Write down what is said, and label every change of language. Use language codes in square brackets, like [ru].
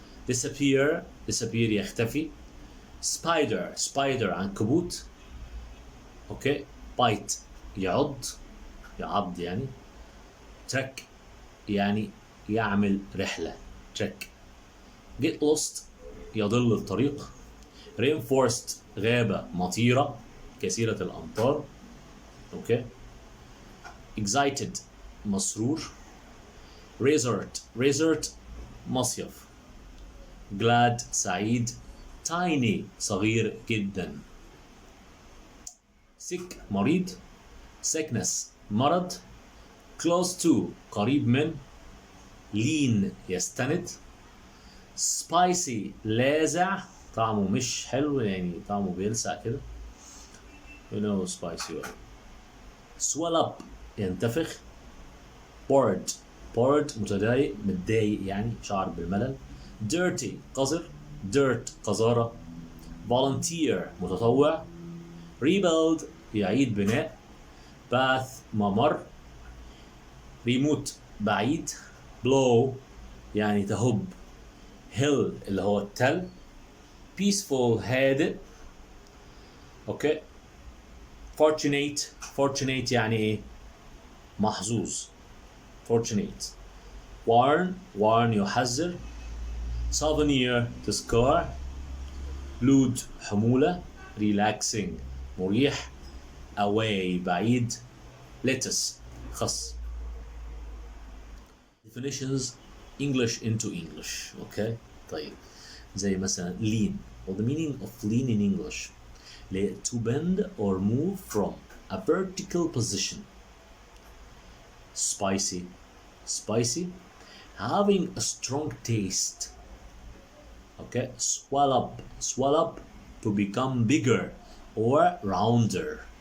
[ar] disappear يختفي. spider عنكبوت. اوكي. bite يعض يعني. trek يعني يعمل رحلة. [en] trek. [ar] get lost يضل الطريق. rainforest غابة مطيرة كثيرة الأمطار. اوكي. excited مسرور. resort مصيف. glad سعيد. tiny صغير جدا. sick مريض. sickness مرض. close to قريب من. lean يستند. spicy لاذع طعمه مش حلو يعني طعمه بيلسع كده. [en] spicy well. [ar] swell up ينتفخ. bored متضايق يعني شعر بالملل. dirty قذر. dirt قذارة. volunteer متطوع. rebuild يعيد بناء. path ممر. remote بعيد. blow يعني تهب. hill اللي هو التل. peaceful هادئ. اوكي. fortunate يعني ايه محظوظ. [en] fortunate. warn يحذر. [ar] souvenir تذكار. load حمولة. relaxing مريح. away بعيد. lettuce خس. [en] definitions English into English. Okay. [ar] طيب زي مثلا lean. [en] well, the meaning of lean in English to bend or move from a vertical position. spicy having a strong taste. okay. swell up to become bigger or rounder.